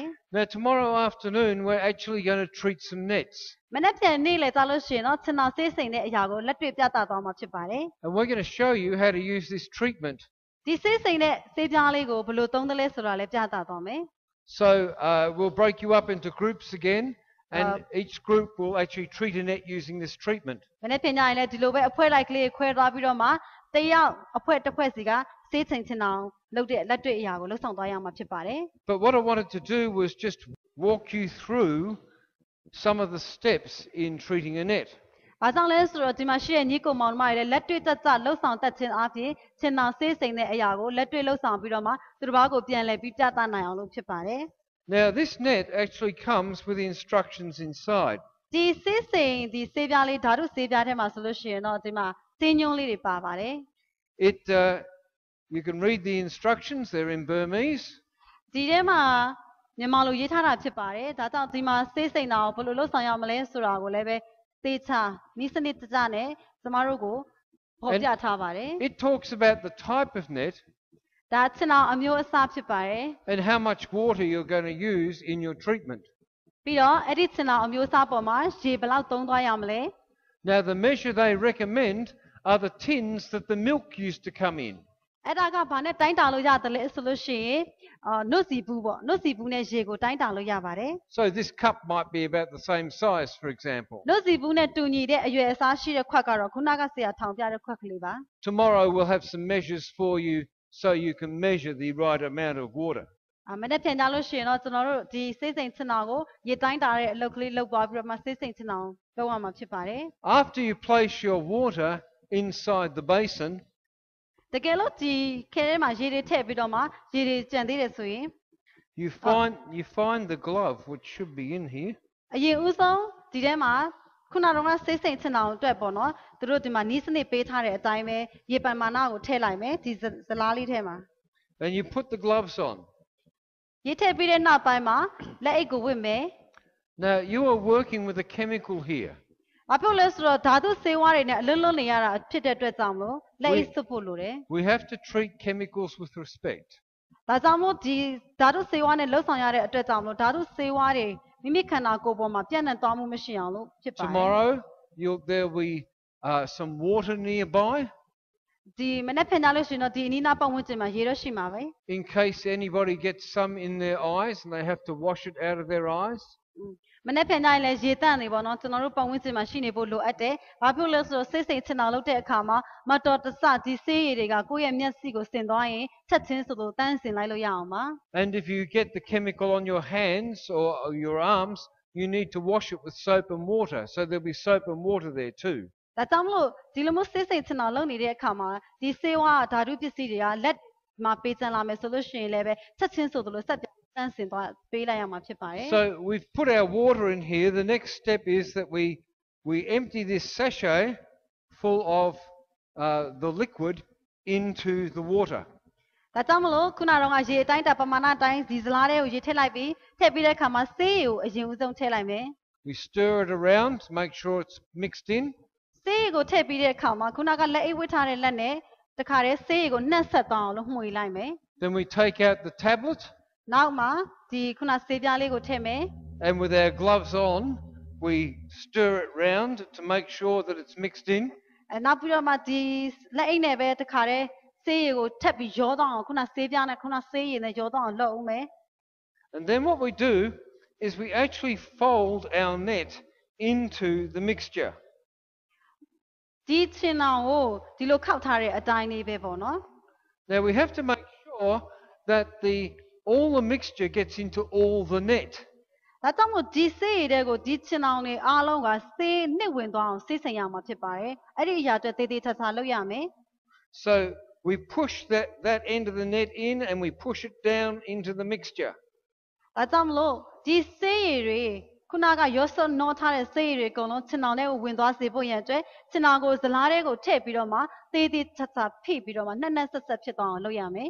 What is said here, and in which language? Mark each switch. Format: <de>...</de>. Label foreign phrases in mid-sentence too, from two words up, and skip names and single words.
<en>Now tomorrow afternoon, we're actually going to treat some nets.</en> <my>မနေ့ပြန်နေ့လေကြာလို့ရှိရင်တော့ချင်တော်ဆေးစိမ်တဲ့အရာကိုလက်တွေ့ပြသသွားမှာဖြစ်ပါတယ်</my> <en>And we're going to show you how to use this treatment.</en> <my>ဒီဆေးစိမ်တဲ့ဆေးပြားလေးကိုဘယ်လိုသုံးသလဲဆိုတာလည်းပြသသွားမယ်</my> <en>So we'll break you up into groups again, and each group will actually treat a net using this treatment.</en> <my>မနေ့ပြန်ညရင်လည်းဒီလိုပဲအဖွဲလိုက်ကလေးခွဲသွားပြီးတော့မှတယောက်အဖွဲတစ်ဖွဲ့စီကဆေးချိန်ချင်အောင်လုပ်တဲ့လက်တွေ့အရာကိုလှုပ်ဆောင်သွားရမှာဖြစ်ပါတယ်</my> <en>But what I wanted to do was just walk you through some of the steps in treating a net.</en> <my>ဘာကြောင့်လဲဆိုတော့ဒီမှာရှိတဲ့ညီကိုမောင်နှမတွေလည်းလက်တွေ့ကြလှုပ်ဆောင်တတ်ခြင်းအပြင်ချင်တော်ဆေးစိမ်တဲ့အရာကိုလက်တွေ့လှုပ်ဆောင်ပြီးတော့မှသူတစ်ပါးကိုပြန်လည်ပြီးပြသနိုင်အောင်လုပ်ဖြစ်ပါတယ်</my> <en>Now this net actually comes with instructions inside.</en> <my>ဒီဆေးစိမ်ဒီဆေးပြားလေးဓာတုဆေးပြားထဲမှာဆိုလို့ရှိရင်တော့ဒီမှာဆေးညွှန်းလေးတွေပါပါတယ်</my> <en>You can read the instructions, they're in Burmese.</en> <my>ဒီထဲမှာမြန်မာလိုရေးထားတာဖြစ်ပါတယ်ဒါကြောင့်ဒီမှာဆေးစိမ်တာကိုဘယ်လိုလုပ်ဆောင်ရမလဲဆိုတာကိုလည်းပဲသေချာနီးစနစ်တကျနဲ့ကျမတို့ကိုဖော်ပြထားပါတယ်</my> <en>It talks about the type of net</en> <my>ဒါချင်တော်အမျိုးအစားဖြစ်ပါတယ်</my> <en>and how much water you're going to use in your treatment.</en> <my>ပြီးတော့အဲ့ဒီချင်တော်အမျိုးအစားပေါ်မှာရေဘယ်လောက်သုံးသွားရမလဲ</my> <en>Now the measure they recommend are the tins that the milk used to come in.</en> <my>အဲ့ဒါကဘာနဲ့တိုင်းတာလို့ရတယ်လဲဆိုလို့ရှိရင်နှုတ်စီဘူးပေါ့နှုတ်စီဘူးနဲ့ရေကိုတိုင်းတာလို့ရပါတယ်</my> <en>So this cup might be about the same size, for example.</en> <my>နှုတ်စီဘူးနဲ့တူညီတဲ့အရွယ်အစားရှိတဲ့ခွက်ကတော့ခုနကဆရာထောင်ပြတဲ့ခွက်ကလေးပါ</my> <en>Tomorrow we'll have some measures for you so you can measure the right amount of water.</en> <my>မနေ့ပြန်ကြလို့ရှိရင်တော့ကျွန်တော်တို့ဒီစိတ်စိမ်ချင်တော်ကိုရေတိုင်းတာတဲ့အလုပ်ကလေးလုပ်သွားပြီးတော့မှစိတ်စိမ်ချင်တော်လုပ်ရမှာဖြစ်ပါတယ်</my> <en>After you place your water inside the basin,</en> <my>တကယ်လို့ဒီခဲထဲမှာရေတွေထည့်ပြီးတော့မှရေတွေကျန်သေးတယ်ဆိုရင်</my> <en>you find the glove which should be in here.</en> <my>အရင်ဦးဆုံးဒီထဲမှာခုနကတော့စိတ်စိမ်ချင်တော်အတွက်ပေါ့နော်သူတို့ဒီမှာနီးစနစ်ပေးထားတဲ့အတိုင်းပဲရေပန်မာနကိုထည့်လိုက်မယ်ဒီဇလားလေးထဲမှာ</my> <en>And you put the gloves on.</en> <my>ရေထည့်ပြီးတဲ့နောက်ပိုင်းမှာလက်အိတ်ကိုဝတ်မယ်</my> <en>Now you are working with a chemical here.</en> <my>ဘာဖြစ်လဲဆိုတော့ဓာတုဆေးဝါးတွေနဲ့အလွတ်လွတ်နေရတာဖြစ်တဲ့အတွက်ကြောင့်လို့လက်အိတ်စွပ်ဖို့လိုတယ်</my> <en>We have to treat chemicals with respect.</en> <my>ဒါကြောင့်မို့ဒီဓာတုဆေးဝါးနဲ့လှုပ်ဆောင်ရတဲ့အတွက်ကြောင့်လို့ဓာတုဆေးဝါးတွေမိမိခန္ဓာကိုယ်ပေါ်မှာပြန့်နှံ့သွားမှုမရှိအောင်လို့ဖြစ်ပါတယ်</my> <en>Tomorrow there'll be some water nearby</en> <my>ဒီမနေ့ဖန်ကြလို့ရှိရင်တော့ဒီအနီးနားပတ်ဝန်းကျင်မှာရေတော့ရှိမှာပဲ</my> <en>in case anybody gets some in their eyes and they have to wash it out of their eyes.</en> <my>မနေ့ဖန်ကြရင်လည်းရေတန့်နေပေါ့နော်ကျွန်တော်တို့ပတ်ဝန်းကျင်မှာရှိနေဖို့လိုအပ်တယ်ဘာဖြစ်လို့လဲဆိုတော့စိတ်စိမ်ချင်တာလုပ်တဲ့အခါမှာမတော်တဆဒီဆေးရည်တွေကကိုယ့်ရဲ့မျက်စိကိုစင်သွားရင်ချက်ချင်းဆိုလို့တန်းစင်လိုက်လို့ရအောင်ပါ</my> <en>And if you get the chemical on your hands or your arms, you need to wash it with soap and water. So there'll be soap and water there too.</en> <my>ဒါကြောင့်မလို့ဒီလိုမျိုးစိတ်စိမ်ချင်တာလုပ်နေတဲ့အခါမှာဒီဆေးဝါးဓာတုပစ္စည်းတွေကလက်မှာပေးချင်လာမယ်ဆိုလို့ရှိရင်လည်းပဲချက်ချင်းဆိုလို့ဆက်တန်းစင်သွားပေးလိုက်ရမှာဖြစ်ပါတယ်</my> <en>So we've put our water in here. The next step is that we we empty this sachet full of the liquid into the water.</en> <my>ဒါကြောင့်မလို့ခုနကတော့ရေအတိုင်းတာပမာဏအတိုင်းဒီဇလားတွေကိုရေထည့်လိုက်ပြီးထည့်ပြီးတဲ့အခါမှာဆေးရည်ကိုအရင်ဦးဆုံးထည့်လိုက်မယ်</my> <en>We stir it around to make sure it's mixed in.</en> <my>ဆေးရည်ကိုထည့်ပြီးတဲ့အခါမှာခုနကလက်အိတ်ဝတ်ထားတဲ့လက်နဲ့တခါတည်းဆေးရည်ကိုနှက်ဆက်သွားအောင်လို့မှွေလိုက်မယ်</my> <en>Then we take out the tablet,</en> <my>နောက်မှာဒီခုနဆေးပြားလေးကိုထည့်မယ်</my> <en>and with our gloves on, we stir it round to make sure that it's mixed in.</en> <my>နောက်ပြီးတော့မှဒီလက်အိတ်နဲ့ပဲတခါတည်းဆေးရည်ကိုထပ်ပြီးရောသွားအောင်ခုနဆေးပြားနဲ့ခုနဆေးရည်နဲ့ရောသွားအောင်လုပ်ဦးမယ်</my> <en>And then what we do is we actually fold our net into the mixture.</en> <my>ဒီချင်အောင်ကိုဒီလိုခောက်ထားတဲ့အတိုင်းလေးပဲပေါ့နော်</my> <en>Now we have to make sure that all the mixture gets into all the net.</en> <my>ဒါကြောင့်မို့ဒီဆေးရည်တွေကိုဒီချင်အောင်တွေအားလုံးကဆေးနှစ်ဝင်သွားအောင်ဆေးစိမ်ရမှာဖြစ်ပါတယ်အဲ့ဒီအရာအတွက်တေးသေးချာချာလုပ်ရမယ်</my> <en>So we push that end of the net in and we push it down into the mixture.</en> <my>ဒါကြောင့်မလို့ဒီဆေးရည်တွေခုနကရောစောနောထားတဲ့ဆေးရည်တွေအကုန်လုံးချင်အောင်တွေကိုဝင်သွားစေဖို့ရန်အတွက်ချင်အောင်ကိုဇလားတွေကိုထည့်ပြီးတော့မှတေးသေးချာချာဖိပြီးတော့မှနှက်နှက်ဆက်ဆက်ဖြစ်သွားအောင်လုပ်ရမယ်</my>